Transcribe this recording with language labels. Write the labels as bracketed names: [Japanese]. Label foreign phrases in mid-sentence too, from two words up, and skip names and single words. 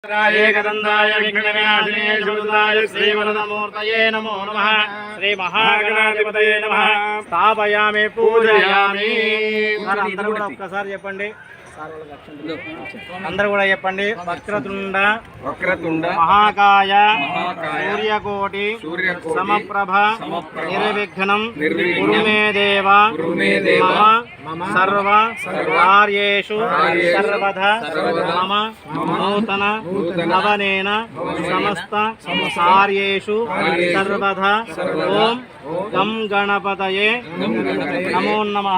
[Sanskrit] एकदन्ताय विघ्नविनाशिने शुद्धाय श्रीवरदमूर्तये नमो नमः। श्री महागणाधिपतये नमः। स्थापयामि पूजयामि। [Telugu] అందరూ కూడా ఒక్కసారి చెప్పండి. అందరూ కూడా చెప్పండి. [Sanskrit] వక్రతుండ మహాకాయ సూర్యకోటి సమప్రభ నిర్విఘ్నం కురు మే దేవ మమ సర్వ కార్యేషు సర్వదా మమ నూతన నవనేన సమస్త కార్యేషు సర్వదా ఓం గం గణపతయే నమో నమః.